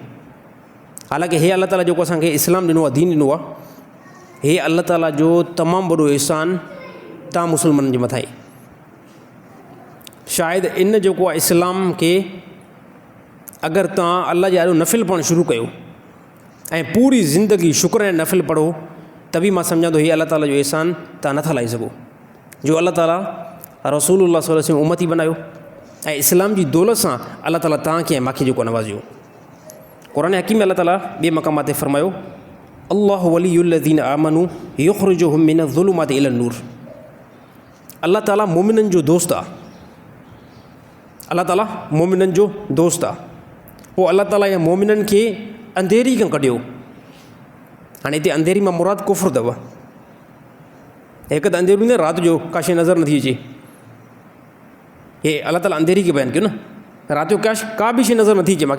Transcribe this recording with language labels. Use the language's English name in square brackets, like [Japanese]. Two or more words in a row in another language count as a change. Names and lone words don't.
[Sindhi] हालांकि हे अल्लाह ताला जेको असांखे इस्लाम ॾिनो आहे, दीन ॾिनो आहे, हे अल्लाह ताला जो तमामु वॾो अहसान तव्हां मुस्लमाननि जे मथां आहे। शायदि इन जेको आहे इस्लाम खे अगरि तव्हां अल्लाह जे ॾाढो नफ़िल पढ़णु शुरू कयो ऐं पूरी ज़िंदगी शुक्र ऐं नफ़िल पढ़ो त बि मां सम्झां थो हीअ अल्लाह ताला जो अहसान तव्हां नथा लाहे सघो, जो अल्लाह ताला रसूलुल्लाह [Arabic] صلى الله عليه وسلم [Sindhi] उम्मती बनायो ऐं इस्लाम जी दौलत सां अल्लाह ताला तव्हांखे ऐं मूंखे जेको नवाज़ियो। क़ुरान हकीम में अल्लाह ताला ॿिए मक़ाम ते फ़रमायो [Arabic] الله ولي الذين آمنوا يخرجهم من الظلمات إلى النور. [Sindhi] अल्लाह ताला मोमिननि जो दोस्त आहे। अल्लाह ताला मोमिननि जो दोस्त आहे। पोइ अल्लाह ताला या मोमिननि खे अंधेरी खां कढियो। हाणे हिते अंधेरी मां मुराद कुफ़्र अथव। हिकु त अंधेरी न राति जो का शइ नज़र नथी अचे, हे अल्लाह ताला अंधेरी खे बयानु कयो न, राति जो का बि शइ नज़र नथी अचे मूंखे।